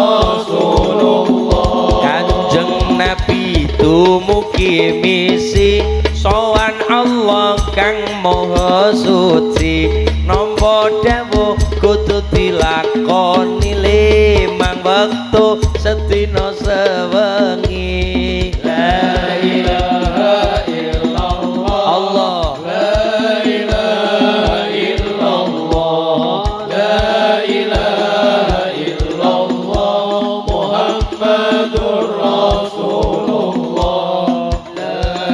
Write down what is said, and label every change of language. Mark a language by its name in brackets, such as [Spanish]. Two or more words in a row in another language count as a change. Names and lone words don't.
[Javanese] Rasulullah Kanjeng Nabi dumugi misi sowan Allah kang maha suci nampa dawuh kudu dilakoni limang wektu sedina [Arabic] sewengi لا إله إلا الله الله لا إله إلا الله لا إله إلا الله محمد رسول الله لا